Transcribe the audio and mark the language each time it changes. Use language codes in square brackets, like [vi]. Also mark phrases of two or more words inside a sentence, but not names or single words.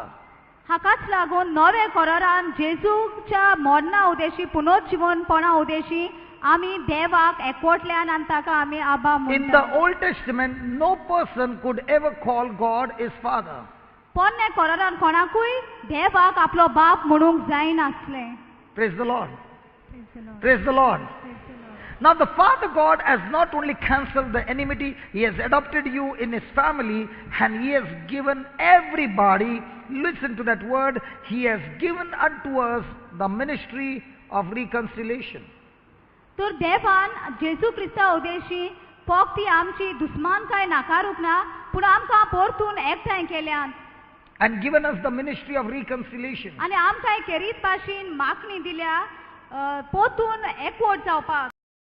[kok] हाकाच लागून नवे करारान जेजूच्या मरणा उदेशी, पुनरुज्जीवनपणा उदेशी आमी देवाक एकवटल्यान आनी ताका आमी आबा [en] In the [kok] म्हणटा. [en] Old Testament, no person could ever call God his Father. [kok] पोरणे करारान कोणाकूय देवाक आपलो बाप म्हणूंक जायनासले. [en] Praise the Lord. Praise the Lord. Now the Father God has not only cancelled the enmity, he has adopted you in his family, and he has given everybody, listen to that word, he has given unto us the ministry of reconciliation. [kok] तर देवान जेजू क्रिस्ता उदेशी फक्त ती आमची दुस्मानकाय नाकारूंक ना, पूण आमकां परतून एकठांय केल्यान [en] And given us the ministry of reconciliation. [kok] आनी आमकां एक रीत भाशेन मागणी दिल्या परतून एकवट जावपाक.